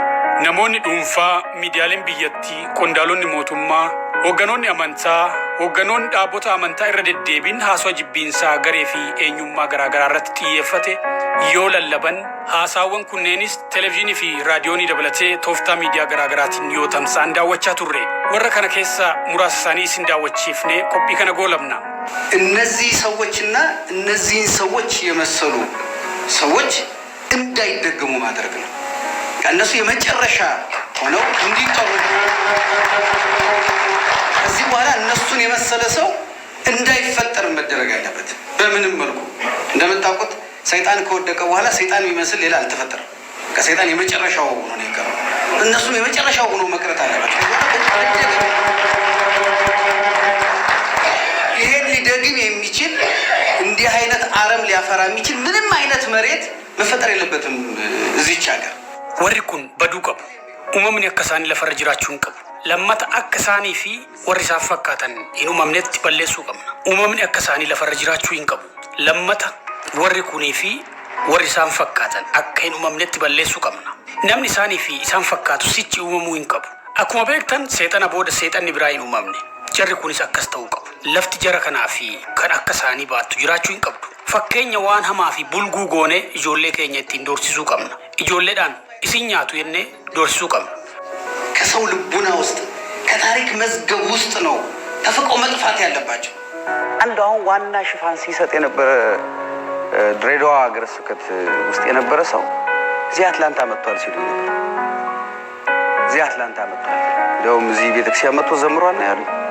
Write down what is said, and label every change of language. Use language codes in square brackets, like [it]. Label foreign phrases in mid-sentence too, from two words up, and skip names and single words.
[om] Namoonni dhuunfaa, miidiyaaleen biyyattii, qondaalonni mootummaa, hoogganoonni amantaa, hoogganoonni dhaabota amantaa irra deddeebiin haasawaa jibbiinsaa garee fi eenyummaa garaagaraa irratti xiyyeeffate yoo lallaban, haasaawwan kunneenis televezyiinii fi raadiyoonii dabalatee tooftaa miidiyaa garaagaraatiin yoo tamsa'an daawwachaa turre. Warra kana keessa muraasa isaanii isin daawwachiifnee qophii kana goolabna. [am] እነዚህ ሰዎችና እነዚህን ሰዎች የመሰሉ ሰዎች እንዳይደገሙ ማድረግ ነው። ከእነሱ የመጨረሻ ሆነው እንዲቀሩ ከዚህ በኋላ እነሱን የመሰለ ሰው እንዳይፈጠር መደረግ አለበት። በምንም መልኩ እንደምታውቁት ሰይጣን ከወደቀ በኋላ ሰይጣን የሚመስል ሌላ አልተፈጠረም። ከሰይጣን የመጨረሻው ሆኖ ነው የቀረው። እነሱም የመጨረሻው ሆኖ መቅረት አለበት። ይሄን ሊደግም የሚችል እንዲህ አይነት አረም ሊያፈራ የሚችል ምንም አይነት መሬት መፈጠር የለበትም እዚች ሀገር። [om] warri kun baduu qabu. Uumamni akka isaanii lafarra jiraachuu qabu. Lammata akka isaanii fi warri isaan fakkaatan hin uumamnetti balleessuu qabna. Uumamni akka isaanii lafarra jiraachuu hin qabu. Lammata warri kunii fi warri isaan fakkaatan akka hin uumamnetti balleessuu qabna. namni isaanii fi isaan fakkaatu sichi uumamuu hin qabu. Akkuma beektan seexana booda seexanni biraa hin uumamne. Jarri kunis akkas ta'uu qabu. Lafti jara kanaa fi kan akka isaanii baattu jiraachuu hin qabdu. Fakkeenya waan hamaa fi bulguu goonee ijoollee keenya ittiin doorsisuu qabna. Ijoolleedhaan isin nyaatu jennee doorsisuu qabna. [am] ከሰው ልቡና ውስጥ ከታሪክ መዝገብ ውስጥ ነው ተፍቆ መጥፋት ያለባቸው። አንዱ አሁን ዋና ሽፋን ሲሰጥ የነበረ ድሬዳዋ ሀገረ ስብከት ውስጥ የነበረ ሰው እዚህ አትላንታ መጥቷል ሲሉ ነበር። እዚህ አትላንታ መጥቷል። እንደውም እዚህ ቤተክርስቲያን መጥቶ ዘምሯል ነው ያሉት።